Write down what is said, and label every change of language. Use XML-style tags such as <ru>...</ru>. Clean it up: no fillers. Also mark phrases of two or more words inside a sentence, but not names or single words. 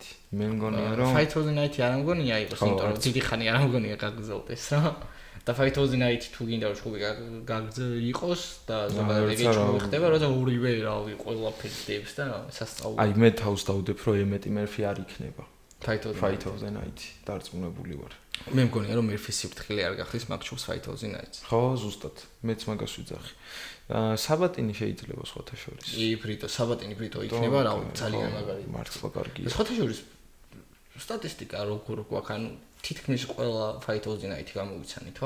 <ka>მე მგონია რომ</ka> <en>Fight of the Night-</en> <ka>ი არ მგონია იყოს, იმიტომ რომ დიდი ხანი არ მგონია გაგრძელდეს რა. და</ka> <en>Fight of the Night</en> <ka>თუ გინდა რომ ჩხუბი იყოს და ზოგადად ეგ ჩხუბი ხდება, როცა ორივე რავი ყველაფერს დებს და სასწაული. აი მე თავს დავდებ რომ ემეტი მერფი არ იქნება.</ka> <en>Fight of the Night</en> <ka>დარწმუნებული ვარ. მე მგონია რომ მერფის სიფრთხილე არ გახდის მაგჩუბს</ka> <en>Fight of the Night.</en> <ka>ხო, ზუსტად. მეც მაგას ვიძახი. საბატინი შეიძლება სხვათა შორის. საბატინი ბრიტო იქნება რა, ძალიან მაგარი. მართლა კარგია. სხვათა შორის სტატისტიკა როგორ გვაქვს, ანუ თითქმის ყველა</ka> <en>Fight of the Night</en> <ka>გამოვიცანით, ხო?</ka>